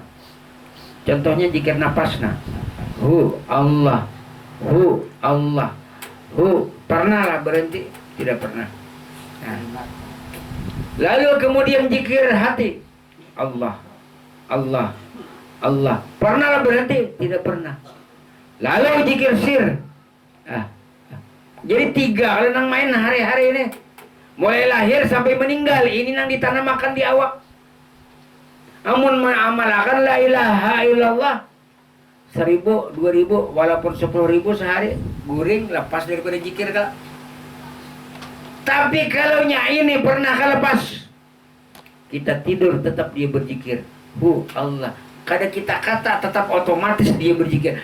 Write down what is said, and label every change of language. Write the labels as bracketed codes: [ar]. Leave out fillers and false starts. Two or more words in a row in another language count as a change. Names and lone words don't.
[id] Contohnya zikir nafas nah. Allah, Allah, pernah lah berhenti? Tidak pernah. Nah. Lalu kemudian zikir hati. Allah, Allah, Allah. Pernah lah berhenti? Tidak pernah. Lalu zikir sir. [bjn] Jadi 3 kalau nang main hari-hari ini. Mulai lahir sampai meninggal. Ini nang ditanamakan di awak. Amun mengamalkan [ar] لا إله إلا الله [bjn] 1000, 2000, walaupun 10.000 sehari, guring lepas daripada zikir kak. [id] Tapi kalau ini pernah lepas, kita tidur tetap dia berzikir. Allah. [bjn] Kada kita kata tetap otomatis dia berzikir.